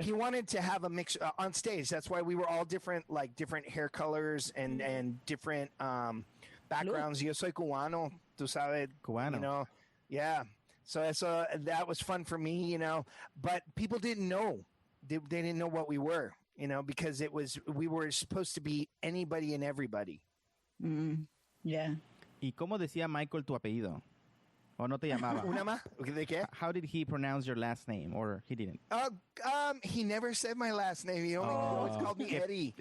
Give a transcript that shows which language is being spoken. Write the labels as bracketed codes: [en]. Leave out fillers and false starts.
[en] He wanted to have a mix on stage. That's why we were all different, like different hair colors and different backgrounds. [es] Yo soy cubano, tú sabes, Cubano. [en] you know. Yeah. So that was fun for me, you know. But people didn't know. They didn't know what we were, you know, because we were supposed to be anybody and everybody. Yeah. [es] ¿Y cómo decía Michael tu apellido? ¿O no te llamaba? ¿Una más? ¿De qué? [en] How did he pronounce your last name, or he didn't? He never said my last name. He always called me Eddie.